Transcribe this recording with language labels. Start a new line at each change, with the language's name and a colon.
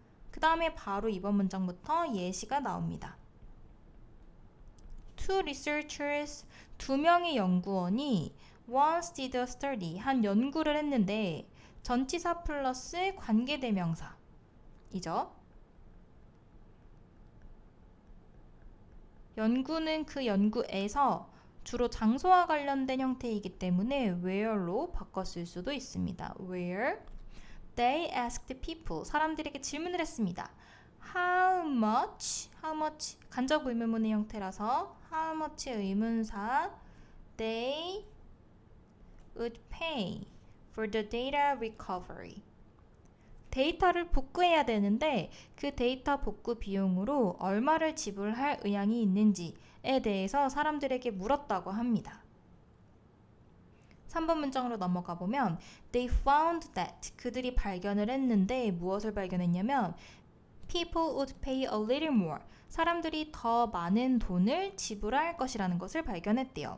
Korean: 그 다음에 바로 이번 문장부터 예시가 나옵니다.
English: Two researchers,
Korean: 두 명의 연구원이
English: once did a study,
Korean: 한 연구를 했는데 전치사 플러스 관계대명사이죠. 연구는 그 연구에서 주로 장소와 관련된 형태이기 때문에 where로 바꿨을 수도 있습니다.
English: where they asked people,
Korean: 사람들에게 질문을 했습니다.
English: how much
Korean: 간접 의문문의 형태라서
English: how much의 의문사 they would pay for the data recovery.
Korean: 데이터를 복구해야 되는데 그 데이터 복구 비용으로 얼마를 지불할 의향이 있는지에 대해서 사람들에게 물었다고 합니다. 3번 문장으로 넘어가 보면
English: They found that
Korean: 그들이 발견을 했는데 무엇을 발견했냐면
English: People would pay a little more
Korean: 사람들이 더 많은 돈을 지불할 것이라는 것을 발견했대요.